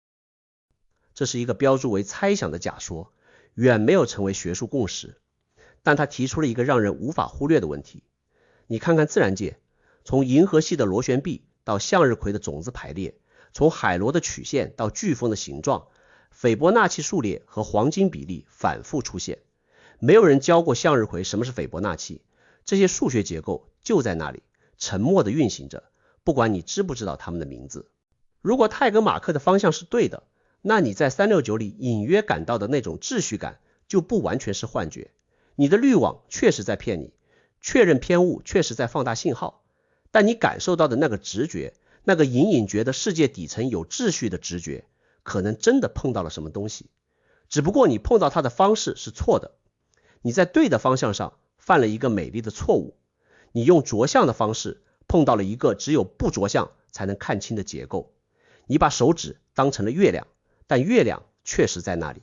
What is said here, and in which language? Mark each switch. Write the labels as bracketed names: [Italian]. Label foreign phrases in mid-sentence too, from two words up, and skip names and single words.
[Chinese] 這是一個標注為猜想的假說，遠沒有成為學術共識。但他提出了一個讓人無法忽略的問題。你看看自然界，從銀河系的螺旋臂到向日葵的種子排列，從海螺的曲線到颶風的形狀，斐波那契数列和黄金比例反復出現。沒有人教過向日葵什麼是斐波那契，這些數學結構就在那裡，沉默地運行着，不管你知不知道它們的名字。如果泰格馬克的方向是对的，那你在369裡隱約感到的那種秩序感就不完全是幻覺。你的濾網確實在騙你，確認偏誤確實在放大信號，但你感受到的那個直覺，那個隱隱覺得世界底層有秩序的直覺，可能真的碰到了什麼東西，只不過你碰到它的方式是錯的。你在對的方向上犯了一個美麗的錯誤，你用着相的方式碰到了一個只有不着相才能看清的結構。你把手指當成了月亮，但月亮確實在那裡。